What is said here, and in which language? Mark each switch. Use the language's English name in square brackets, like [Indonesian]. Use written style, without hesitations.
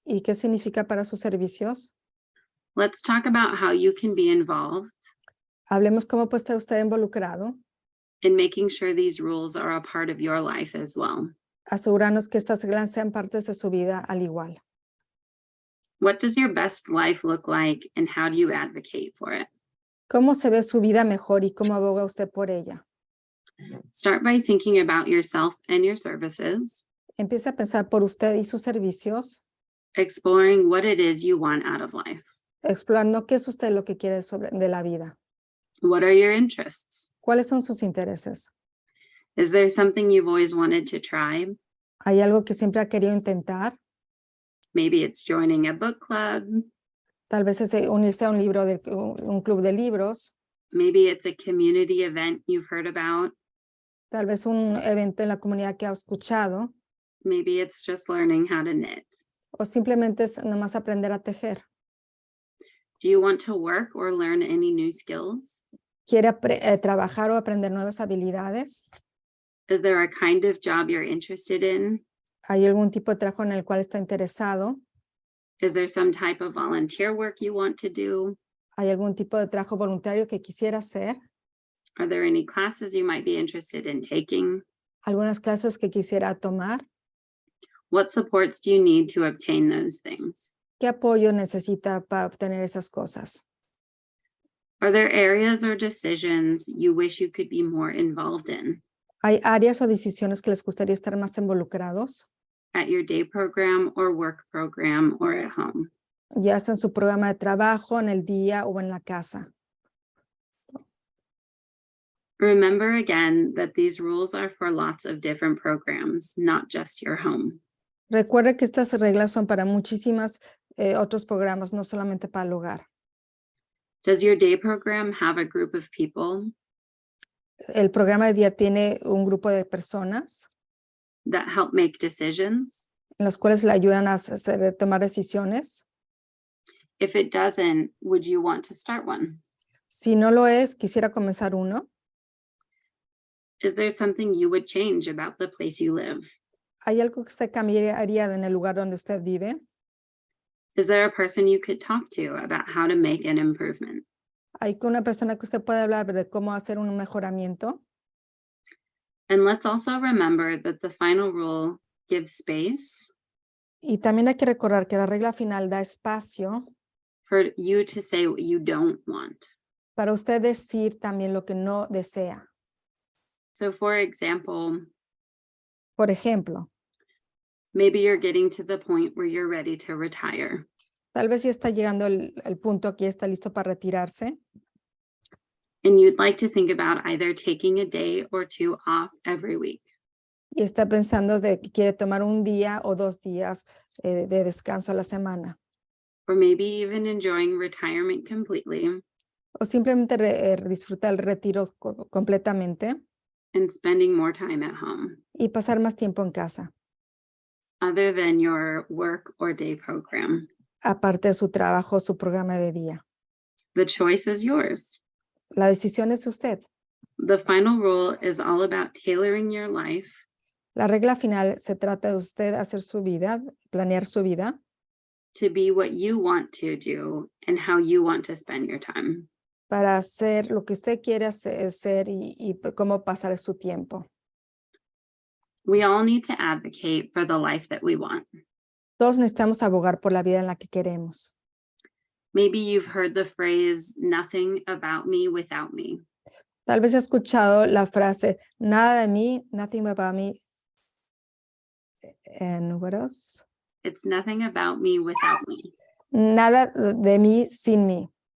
[Spanish] y qué significa para sus servicios, [English] let's talk about how you can be involved [Spanish] hablemos cómo puede estar usted involucrado, [English] in making sure these rules are a part of your life as well. [Spanish] asegurarnos que estas reglas sean partes de su vida al igual. [English] What does your best life look like and how do you advocate for it? [Spanish] ¿Cómo se ve su vida mejor y cómo aboga usted por ella? [English] Start by thinking about yourself and your services, [Spanish] Empiece a pensar por usted y sus servicios, [English] exploring what it is you want out of life. [Spanish] explorando qué es usted lo que quiere de la vida. [English] What are your interests? [Spanish] ¿Cuáles son sus intereses? [English] Is there something you've always wanted to try? [Spanish] ¿Hay algo que siempre ha querido intentar? [English] Maybe it's joining a book club. [Spanish] Tal vez es unirse a un club de libros, [English] Maybe it's a community event you've heard about. [Spanish] tal vez un evento en la comunidad que ha escuchado, [English] Maybe it's just learning how to knit. [Spanish] o simplemente es nomás aprender a tejer. [English] Do you want to work or learn any new skills? [Spanish] ¿Quiere trabajar o aprender nuevas habilidades? [English] Is there a kind of job you're interested in? [Spanish] ¿Hay algún tipo de trabajo en el cual está interesado? [English] Is there some type of volunteer work you want to do? [Spanish] ¿Hay algún tipo de trabajo voluntario que quisiera hacer? [English] Are there any classes you might be interested in taking? [Spanish] ¿Algunas clases que quisiera tomar? [English] What supports do you need to obtain those things? [Spanish] ¿Qué apoyo necesita para obtener esas cosas? [English] Are there areas or decisions you wish you could be more involved in [Spanish] ¿Hay áreas o decisiones que les gustaría estar más involucrados? [English] at your day program or work program or at home? [Spanish] Ya sea en su programa de trabajo, en el día o en la casa. [English] Remember again that these rules are for lots of different programs, not just your home. [Spanish] Recuerde que estas reglas son para muchísimas otros programas, no solamente para el hogar. [English] Does your day program have a group of people [Spanish] El programa de día tiene un grupo de personas [English] that help make decisions? [Spanish] en las cuales le ayudan a tomar decisiones. [English] If it doesn't, would you want to start one? [Spanish] Si no lo es, quisiera comenzar uno. [English] Is there something you would change about the place you live? [Spanish] ¿Hay algo que usted cambiaría en el lugar donde usted vive? [English] Is there a person you could talk to about how to make an improvement? [Spanish] ¿Hay una persona que usted puede hablar de cómo hacer un mejoramiento? [English] And let's also remember that the final rule gives space [Spanish] Y también hay que recordar que la regla final da espacio [English] for you to say what you don't want. [Spanish] para usted decir también lo que no desea. [English] So for example, [Spanish] Por ejemplo, [English] maybe you're getting to the point where you're ready to retire. [Spanish] tal vez ya está llegando el punto que ya está listo para retirarse [English] And you'd like to think about either taking a day or two off every week. [Spanish] y está pensando de que quiere tomar un día o 2 días de descanso a la semana. [English] Or maybe even enjoying retirement completely [Spanish] O simplemente disfrutar el retiro completamente [English] and spending more time at home, [Spanish] y pasar más tiempo en casa, [English] other than your work or day program. [Spanish] aparte de su trabajo o su programa de día. [English] The choice is yours. [Spanish] La decisión es de usted. [English] The final rule is all about tailoring your life [Spanish] La regla final se trata de usted hacer su vida, planear su vida [English] to be what you want to do and how you want to spend your time. [Spanish] para hacer lo que usted quiere hacer y cómo pasar su tiempo. [English] We all need to advocate for the life that we want. [Spanish] Todos necesitamos abogar por la vida en la que queremos. [English] Maybe you've heard the phrase, nothing about me without me. [Spanish] Tal vez ha escuchado la frase, nada de mí, [English] nothing about me. And what else? It's nothing about me without me. [Spanish] Nada de mí sin mí.